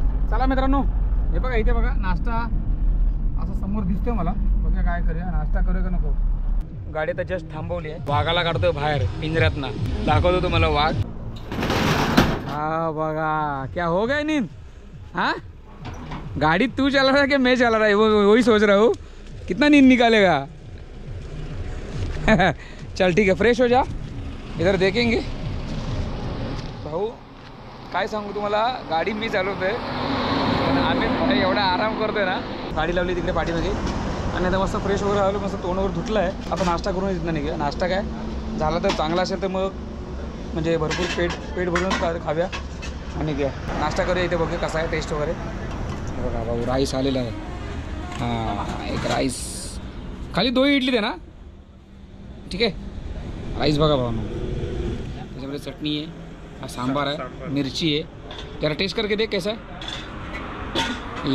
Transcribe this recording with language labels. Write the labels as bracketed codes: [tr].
[mr] चला मित्रांनो, हे बघा इथे बघा नाश्ता असं समोर दिसतोय मला. बघा काय करूया, नाश्ता करूया का नको. गाडी तर जस्ट थांबवली आहे. वाघाला काढतोय बाहेर पिंजऱ्यातनं. दाखवतो तुम्हाला वाघ. हाँ बघा [hi] क्या हो गया नींद. हाँ गाड़ी तू चला रहा है कि मैं चला रहा है, वही सोच रहा हूँ कितना नींद निकालेगा. चल ठीक है, फ्रेश हो जा. इधर देखेंगे. [mr] भाऊ काय सांगू तुम्हाला, गाडी मी चालवतोय पण आम्ही एवढा आराम करतोय ना. गाडी लावली तिकडे पाठीमागे आणि आता मस्त फ्रेश वगैरे आलो, मस्त तोंड वगैरे धुतलं आहे. आता नाश्ता करून इथं निघूया. नाश्ता काय झाला तर चांगला असेल तर मग म्हणजे भरपूर पेट भरून खाव्या आणि घ्या. नाश्ता करूया. इथे बघूया कसा आहे टेस्ट वगैरे. बघा भाऊ राईस आलेला आहे. हां एक राईस खाली 2 इडली दे ना. ठीक आहे. राईस बघा भाऊ, त्याच्यामध्ये चटणी आहे, सांबार आहे, मिरची आहे. [hi] जरा टेस्ट करके देख कैसा है.